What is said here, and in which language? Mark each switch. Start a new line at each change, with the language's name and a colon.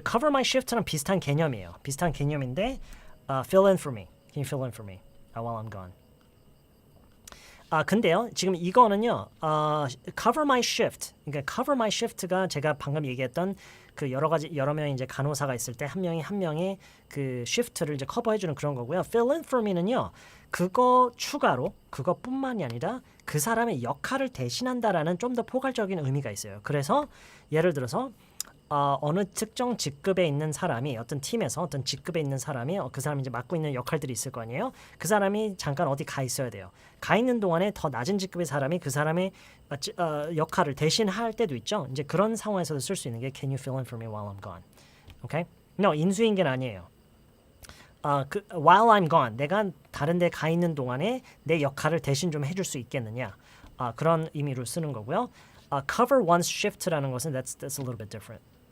Korean: cover my shift랑 비슷한 개념이에요. 비슷한 개념인데
English: fill in for me. Can you fill in for me while I'm gone?
Korean: 근데요, 지금 이거는요,
English: cover my shift.
Korean: 그러니까 cover my shift가 제가 방금 얘기했던 그 여러 명의 이제 간호사가 있을 때 한 명의 그 shift를 이제 커버해주는 그런 거고요. fill in for me는요, 그거 추가로 그것뿐만이 아니라 그 사람의 역할을 대신한다라는 좀 더 포괄적인 의미가 있어요. 그래서 예를 들어서 어느 특정 직급에 있는 사람이 어떤 팀에서 어떤 직급에 있는 사람이 그 사람이 이제 맡고 있는 역할들이 있을 거 아니에요. 그 사람이 잠깐 어디 가 있어야 돼요. 가 있는 동안에 더 낮은 직급의 사람이 그 사람의 역할을 대신할 때도 있죠. 이제 그런 상황에서도 쓸 수 있는 게
English: Can you fill in for me while I'm gone? Okay?
Korean: No, 인수인계는 아니에요.
English: while I'm gone,
Korean: 내가 다른 데 가 있는 동안에 내 역할을 대신 좀 해줄 수 있겠느냐? 그런 의미로 쓰는 거고요.
English: cover one's shift라는
Korean: 것은
English: that's a little bit different.